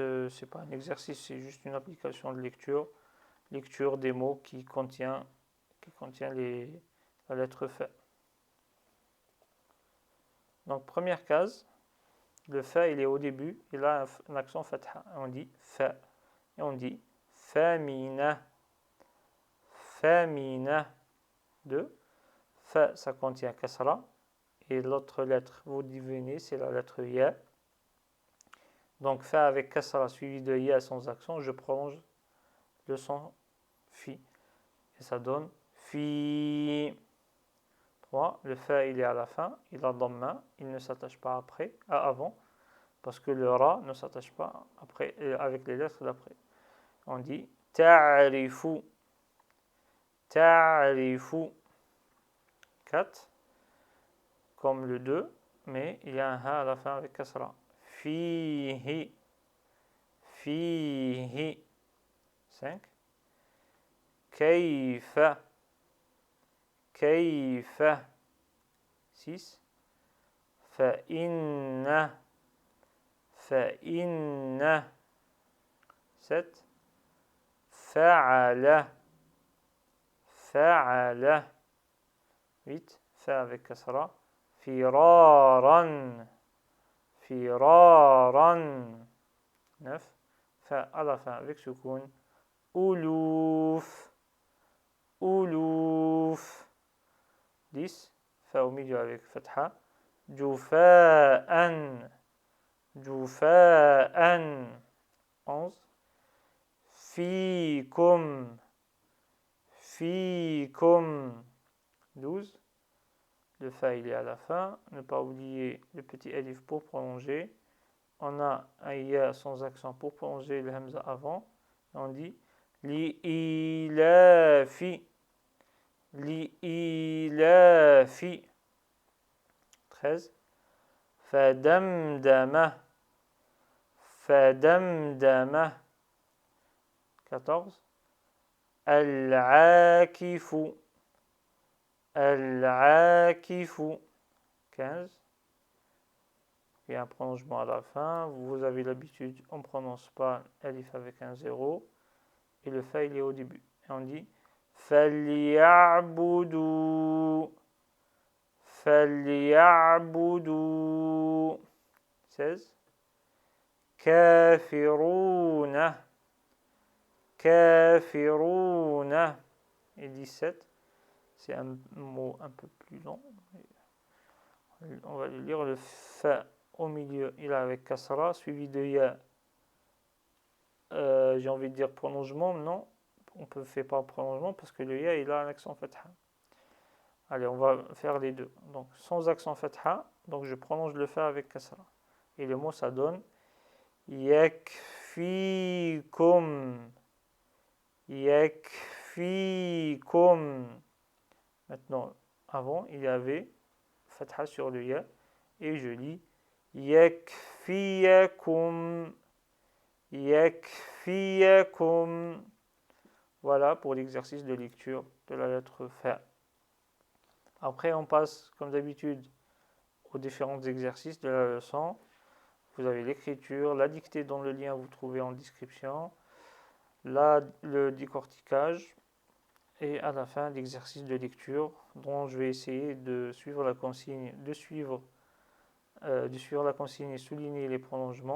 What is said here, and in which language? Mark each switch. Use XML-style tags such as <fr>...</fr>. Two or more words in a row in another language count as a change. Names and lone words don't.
<fr>C'est pas un exercice, c'est juste une application de lecture. Lecture des mots qui contient la lettre fa. Donc, première case, le fa il est au début, il a un accent fatha. On dit fa. Et on dit famina. Famina. 2. Fa, ça contient kasra. Et l'autre lettre, vous devinez, c'est la lettre ya. Donc fa avec kasra suivi de ya sans accent, je prolonge le son fi. Et ça donne fi. 3. Le fa il est à la fin, il a damma, il ne s'attache pas avant, parce que le ra ne s'attache pas après avec les lettres d'après. On dit</fr> <ar>تَعْرِفُ تَعْرِفُ.</ar> <fr>4. Comme le 2, mais il y a un ha à la fin avec kasra.</fr> <ar>فِيهِ فِيهِ.</ar> <fr>5. Kayfa. Kayfa. 6.</fr> <ar>فَإِنَّ فَإِنَّ.</ar> <fr>7. Fa'ala. Fa'ala. 8. Fa avec kasra. Firaran. Firaran. 9. Fa à la fin avec soukoun. Oulouf. Oulouf. 10. Fa au milieu avec fatha. Jufa'an. Jufa'an. 11.</fr> <ar>فِيكُمْ فِيكُمْ.</ar> <fr>12. Le fa il est à la fin. Ne pas oublier le petit alif pour prolonger. On a un ya sans accent pour prolonger le hamza avant. On dit li-ilafi. Li-ilafi. 13.</fr> <ar>فَدَمْدَمَ فَدَمْدَمَ.</ar> <fr>14. Al-akifu. Al-akifu. 15. Il y a un prolongement à la fin. Vous avez l'habitude, on ne prononce pas alif avec un 0. Et le fa, il est au début. Et on dit فَلْيَعْبُدُوا. فَلْيَعْبُدُوا. 16. كَافِرُونَ. كَافِرُونَ. Et 17. C'est un mot un peu plus long. On va le lire. Le fa au milieu, il est avec kasra, suivi de ya. J'ai envie de dire prolongement. Non, on ne fait pas prolongement parce que le ya, il a un accent fatha. Allez, on va faire les deux. Donc, sans accent fatha, donc je prolonge le fa avec kasra. Et le mot, ça donne yakfikum. Yakfikum. Maintenant, avant, il y avait fatha sur le ya. Et je lis yakfiyakum. Yakfiyakum. Voilà pour l'exercice de lecture de la lettre fa. Après, on passe, comme d'habitude, aux différents exercices de la leçon. Vous avez l'écriture, la dictée dans le lien, vous trouvez en description, le décortiquage, et à la fin, l'exercice de lecture, dont je vais essayer de suivre la consigne, de suivre la consigne et souligner les prolongements.</fr>